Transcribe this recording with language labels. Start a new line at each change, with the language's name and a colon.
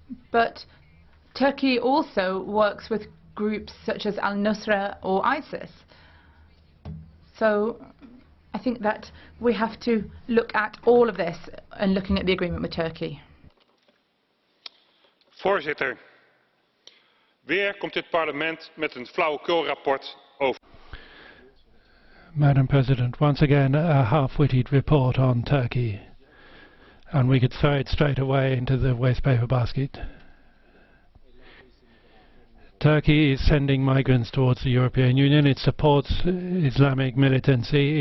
English: But Turkey also works with groups such as al-Nusra or ISIS. So I think that we have to look at all of this and looking at the agreement with Turkey.
Dutch: Voorzitter, weer komt dit parlement met een flauwekulrapport over.
English: Madam President, once again a half-witted report on Turkey, and we could throw it straight away into the waste paper basket. Turkey is sending migrants towards the European Union. It supports Islamic militancy.